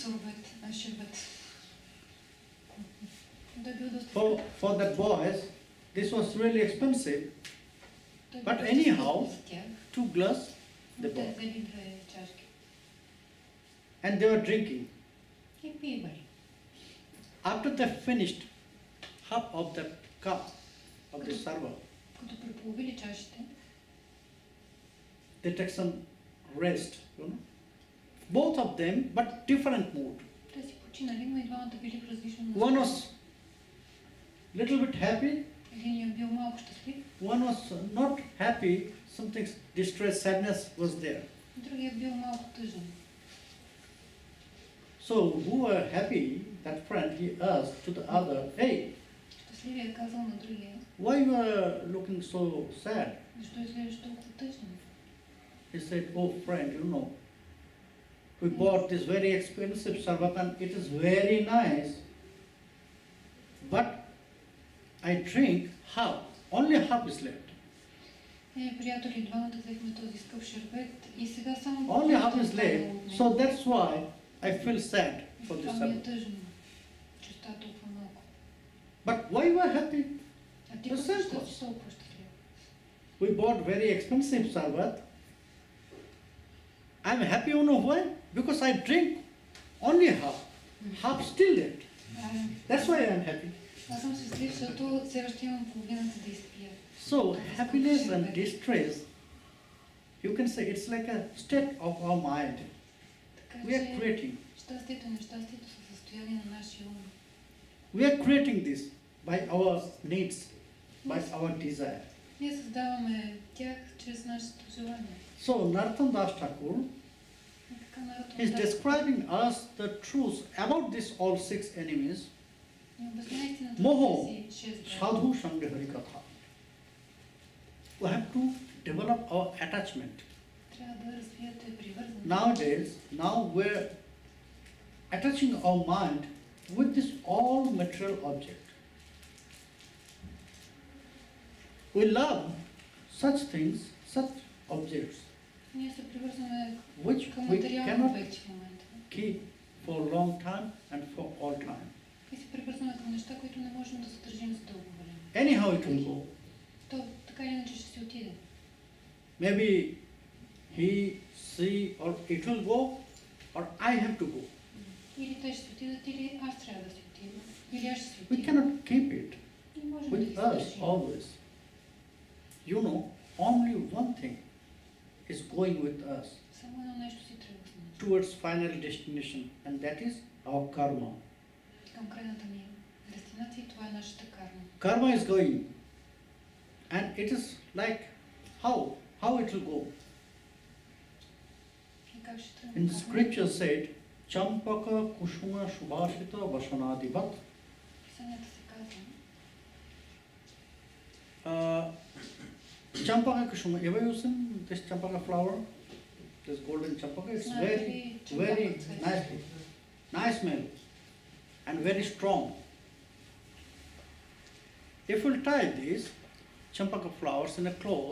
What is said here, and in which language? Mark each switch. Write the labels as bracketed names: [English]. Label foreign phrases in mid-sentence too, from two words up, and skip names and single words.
[English] For that boys, this was really expensive. But anyhow, 2 glass they bought. And they were drinking. After they finished half of that cup of the sarbat, [Bulgarian] Като преполовили чашите, [English] they take some rest, you know. Both of them, but different mood. [Bulgarian] те си починали, но и двамата били в различно [English] One was little bit happy, [Bulgarian] Единият бил малко щастлив, [English] one was not happy, something distress, sadness was there. [Bulgarian] другият бил малко тъжен. [English] So who were happy, that friend, he asked to the other, hey, [Bulgarian] Щастливият казал на другия, [English] why you are looking so sad? [Bulgarian] защо изглеждаш толкова тъжен? [English] He said, oh friend, you know, we bought this very expensive sarbat and it is very nice, but I drink half, only half is left. [Bulgarian] Приятели, двамата взехме този скъп шербет и сега само... [English] Only half is left, so that's why I feel sad for this [Bulgarian] Това ми е [English] sarbat. [Bulgarian] тъжно, че става толкова малко. [English] But why you are happy? [Bulgarian] А ти [English] The [Bulgarian] какво [English] same [Bulgarian] ще [English] cost. [Bulgarian] си толкова щастлив? [English] We bought very expensive sarbat. I'm happy, you know why? Because I drink only half. Half still left. That's why I'm happy. [Bulgarian] Аз съм щастлив, защото все още имам половината да изпия. [English] So happiness and distress, you can say it's like a state of our mind. [Bulgarian] Така [English] We are [Bulgarian] че [English] creating. [Bulgarian] щастието и нещастието са състояние на нашия ум. [English] We are creating this by our needs, by our desire. [Bulgarian] Ние създаваме тях чрез нашето желание. [English] So Narottam Das Thakur [Bulgarian] И така Наротам [English] is [Bulgarian] Дас [English] describing us the truth about these all six enemies. [Bulgarian] ни обяснява истината Moho, за тези 6 врага. [Bangla] sadhu sangha hari katha. [English] We have to develop our attachment. [Bulgarian] Трябва да развиете привързаност. [English] Nowadays, now we're attaching our mind with this all material object. We love such things, such objects, [Bulgarian] Ние се привързваме [English] which [Bulgarian] към [English] we [Bulgarian] материални [English] cannot [Bulgarian] обекти в момента. [English] keep for a long time and for all time. [Bulgarian] И се привързваме към неща, които не можем да задържим за дълго време. [English] Anyhow it will go. [Bulgarian] То така или иначе ще си отиде. [English] Maybe he, she, or it will go, or I have to go. [Bulgarian] Или те ще си отидат, или аз трябва да си отида. Или аз ще си [English] We [Bulgarian] отида. [English] cannot keep it [Bulgarian] Не можем да [English] with [Bulgarian] ги [English] us [Bulgarian] задържим. [English] always. You know, only one thing is going with us [Bulgarian] Само едно нещо си тръгва с нас. [English] towards final destination, and that is our karma. [Bulgarian] Към крайната ни дестинация, това е нашата карма. [English] Karma is going, and it is like how it will go. [Bulgarian] И как ще [English] In [Bulgarian] тръгне [English] the [Bulgarian] карма? [English] scripture said, [Sanskrit] Champaka Kushuma Shubhashita Vasanadivat. [Bulgarian] Писанията се казва, [Sanskrit] Champaka Kushuma, [English] ever you seen this Champaka flower? This golden Champaka, it's very, very nice smell and very strong. If we tie these Champaka flowers in a cloth,